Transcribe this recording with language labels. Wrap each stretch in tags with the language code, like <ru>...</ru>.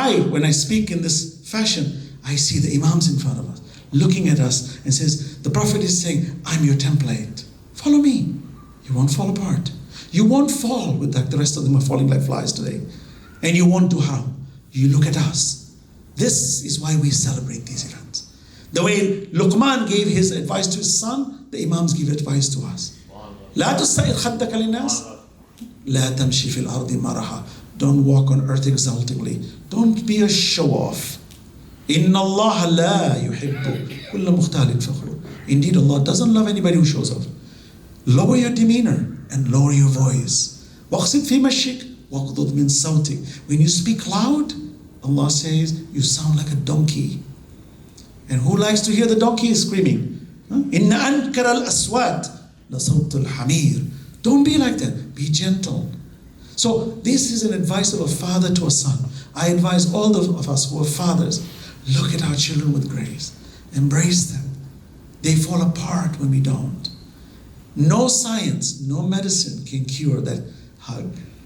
<en>When I speak in this fashion, I see the Imams in front of us, looking at us and says, the Prophet is saying, I'm your template. Follow me. You won't fall apart. You won't fall with like the rest of them are falling like flies today. And you won't do harm. You look at us. This is why we celebrate these events. The way Luqman gave his advice to his son, the Imams give advice to us.</en> <ar>لا تستعير خدك للناس لا تمشي في الأرض مرحا.</ar> <en>Don't walk on earth exultingly. Don't be a show-off.</en> <ar>إن الله لا يحب كل مختال فخور.</ar> <en>Indeed, Allah doesn't love anybody who shows off. Lower your demeanor and lower your voice.</en> <ar>واقصد في مشيك واغضض من صوتك.</ar> <en>When you speak loud, Allah says, you sound like a donkey. And who likes to hear the donkey screaming?</en> <ar>إن أنكر الأصوات لصوت الحمير.</ar> <en>Don't be like that. Be gentle. So this is an advice of a father to a son. I advise all of us who are fathers, look at our children with grace. Embrace them. They fall apart when we don't. No science, no medicine can cure that hug.</en>